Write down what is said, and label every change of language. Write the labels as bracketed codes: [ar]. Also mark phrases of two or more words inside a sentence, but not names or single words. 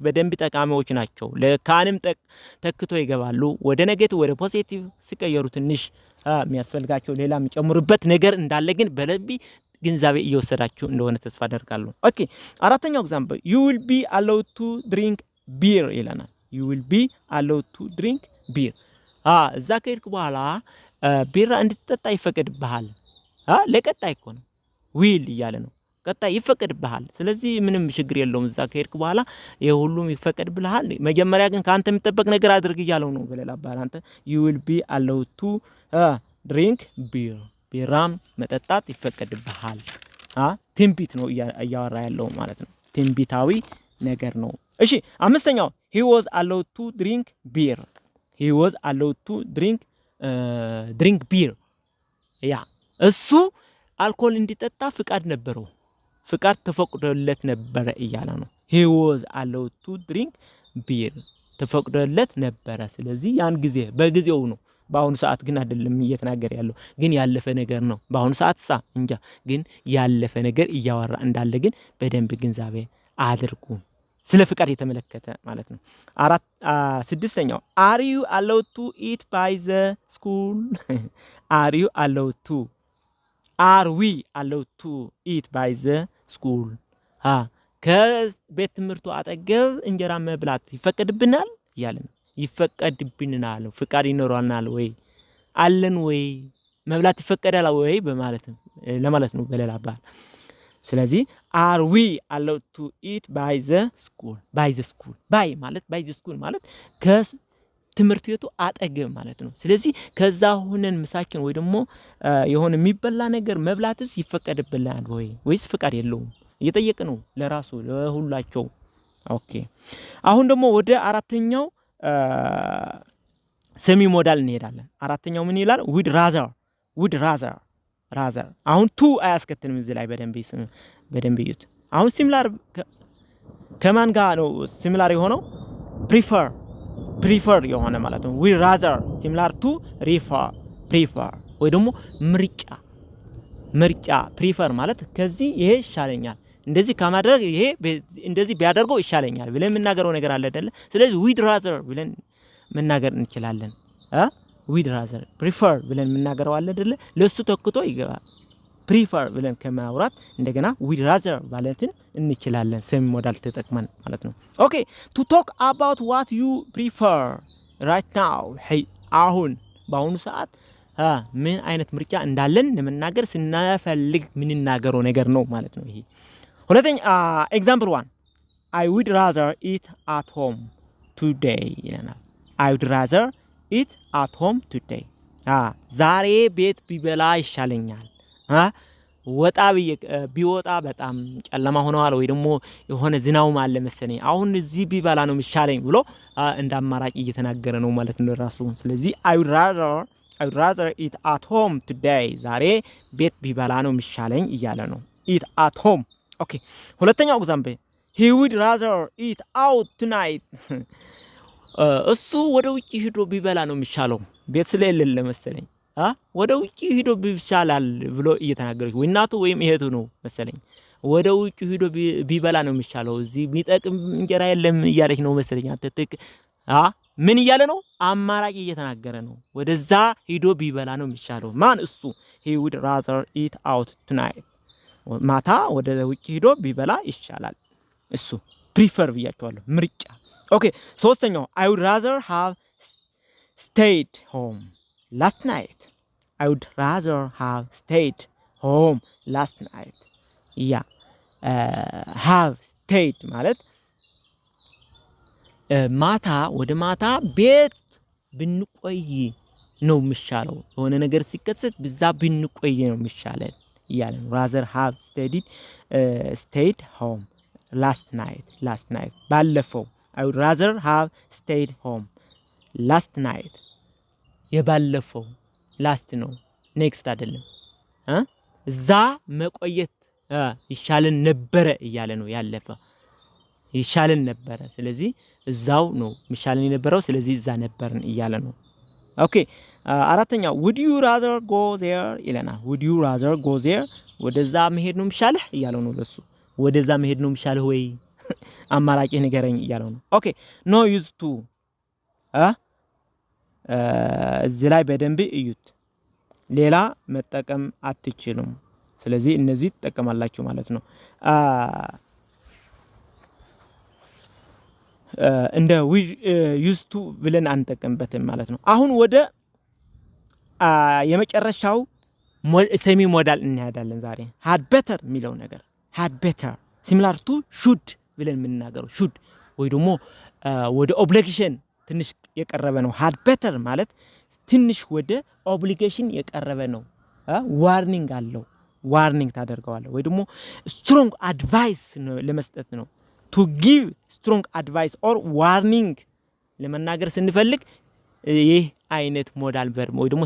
[am] በደንብ ጠቃሚዎች ናቸው ለካንም ተክቶ ይገባሉ ወደ ኔጌቲቭ ወደ ፖዚቲቭ ሲቀየሩ ትንሽ የሚያስፈልጋቸው ሌላ የሚጨምሩበት ነገር እንዳለ ግን በለቢ ግንዛቤ እየወሰዳችሁ እንደሆነ ተስፋ አደርጋለሁ ኦኬ አራተኛው [en] example you will be allowed to drink beer [am] ይለናል [en] you will be allowed to drink beer [am] እዛ ከሄድክ በኋላ ቢራ እንድትጠጣ ይፈቀድብሃል ለቀጣይ እኮ ነው will እያለ ነው ቀጣይ ይፈቀድብሃል ስለዚህ ምንም ችግር የለውም እዛ ከሄድክ በኋላ የሁሉም ይፈቀድብሃል መጀመሪያ ግን ካንተ የሚጠበቅ ነገር አድርግ ይያለው ነው በለላባል አንተ [en] you will be allowed to drink beer [am] ቢራም መጠጣት ይፈቀድብሃል ትንቢት ነው እያወራ ያለው ማለት ነው ትንቢታዊ ነገር ነው እሺ አምስተኛው [en] he was allowed to drink beer [am] እሱ አልኮል እንዲጠጣ ፍቃድ ነበረው ፍቃድ ተፈቅዶለት ነበር እያለ ነው [en] he was allowed to drink [am] beer ተፈቅዶለት ነበር ስለዚህ ያን ጊዜ በጊዜው ነው በአሁኑ ሰዓት ግን አይደለም እየተናገረ ያለው ግን ያለፈ ነገር ነው በአሁኑ ሰዓት እንጃ ግን ያለፈ ነገር እያወራ እንዳለ ግን በደንብ ግንዛቤ አድርጉ ስለ ፍቃድ የተመለከተ ማለት ነው ስድስተኛው [en] are you allowed to eat by the school are we allowed to eat by the school [am] ከቤት ትምህርቱ አጠገብ እንጀራ መብላት ይፈቀድብናል ያለን ይፈቀድብናል ፍቃድ ይኖርናል ወይ አለን ወይ መብላት ይፈቀዳል ወይ ለማለት ነው በሌላ አባባል ስለዚህ [en] are we allowed to eat by the school? [am] by ማለት [en] by the school [am] ማለት ከትምህርት ቤቱ አጠገብ ማለት ነው። ስለዚህ ከዛ ሆነን ምሳችን ወይ ደግሞ የሆነ የሚበላ ነገር መብላትስ ይፈቀድብናል ወይስ ፍቃድ የለውም? እየጠየቅ ነው ለራሱ ለሁላቸው። ኦኬ አሁን ደግሞ ወደ አራተኛው [en] semi modal [am] እንሄዳለን። አራተኛው ምን ይላል? [en] would rather [am] አሁን ቱ አያስከትልም እዚህ ላይ በደንብ ይዩት። አሁን ሲሚላር ከማን ጋር ነው ሲሚላር የሆነው? ፕሪፈር የሆነ ማለት ነው። [en] would rather similar to prefer [am] ወይ ደግሞ ምርጫ ፕሪፈር ማለት ከዚህ ይሄ ይሻለኛል እንደዚህ ከማድረግ ይሄ እንደዚህ ቢያደርገው ይሻለኛል ብለን የምናገረው ነገር አለ አይደለ? ስለዚህ [en] would rather [am] ብለን መናገር እንችላለን። [en] would rather prefer [am] ብለን የምናገረው አለ አይደለ? ለሱ ተክቶ ይገባል። prefer ብለን ከማውራት እንደገና [en] would rather [am] ማለትን እንችላለን [en] semi modal [am] ተጠቅመን ማለት ነው። ኦኬ [en] to talk about what you prefer right now [am] አሁን በአሁኑ ሰዓት ምን አይነት ምርጫ እንዳለን ለመናገር ስናፈልግ ምንናገረው ነገር ነው ማለት ነው ይሄ። ሁለተኛ [en] example 1 I would rather eat at home today [am] ይለናል። [en] I would rather eat at home today [am] ዛሬ ቤት ቢበላ ይሻለኛል። ቢወጣ በጣም ጨለማ ሆኗል ወይ ደግሞ የሆነ ዝናው አለ መሰለኝ አሁን እዚህ ቢበላ ነው የሚሻለኝ ብሎ እንደ አማራጭ እየተናገረ ነው ማለት ነው ራሱ። ስለዚህ [en] I would rather eat at home today [am] ዛሬ ቤት ቢበላ ነው የሚሻለኝ እያለ ነው። [en] eat at home [am] ኦኬ ሁለተኛው [en] example he would rather eat out tonight [am] እሱ ወደ ውጪ ሄዶ ቢበላ ነው የሚሻለው ቤት ስለሌለ መሰለኝ ወደ ውጪ ሄዶ ቢሻላል ብሎ እየተናገረች ወይ እናቱ ወይም እህቱ ነው መሰለኝ ወደ ውጪ ሄዶ ቢበላ ነው የሚሻለው እዚህ ቢጠቅም እንጀራ የለም እያለች ነው መሰለኝ አትጥቅ ምን እያለ ነው? አማራጭ እየተናገረ ነው። ወደዛ ሄዶ ቢበላ ነው የሚሻለው ማን? እሱ [en] he would rather eat out tonight [am] ማታ ወደ ውጪ ሄዶ ቢበላ ይሻላል እሱ ፕሪፈር ብያቸዋለሁ ምርጫ። ኦኬ ሶስተኛው [en] I would rather have stayed home last night have stayed [am] ማለት ወደ ማታ ቤት ብንቆይ ነው የሚሻለው የሆነ ነገር ሲከሰት በዛ ብንቆይ ነው የሚሻለው ያለ [en] rather have stayed home last night [am] ባለፈው [en] I would rather have stayed home last night [am] የባለፈው last ነው next አይደለም እዛ መቆየት ይሻለን ነበረ እያለ ነው ያለፈ ይሻለን ነበረ ስለዚህ እዛው ነው የሚሻለን የነበረው ስለዚህ እዛ ነበርን እያለ ነው። ኦኬ አራተኛው [en] would you rather go there [am] ይለናል። [en] would you rather go there [am] ወደዛ መሄድ ነው የሚሻለህ እያለው ነው ለሱ ወደዛ መሄድ ነው የሚሻለህ ወይ አማራጭ ንገረኝ እያለው ነው። ኦኬ [en] no use to [am] እዚህ ላይ በደንብ እዩት ሌላ መጠቀም አትችሉም ስለዚህ እነዚህ ተጠቀማላችሁ ማለት ነው። እንደ [en] use to [am] ብለን አንጠቀምበትም ማለት ነው። አሁን ወደ የመጨረሻው [en] semi modal [am] እንሄዳለን ዛሬ had better የሚለው ነገር [en] had better similar to should [am] ብለን የምንናገረው should ወይ ደግሞ ወደ obligation ትንሽ የቀረበ ነው። [en] had better [am] ማለት ትንሽ ወደ obligation የቀረበ ነው። ዋርኒንግ አለው ዋርኒንግ ታደርገዋለህ ወይ ደግሞ [en] strong advice [am] ለመስጠት ነው። [en] to give strong advice or warning [am] ለመናገር ስንፈልግ ይህ አይነት [en] modal verb [am] ወይ ደግሞ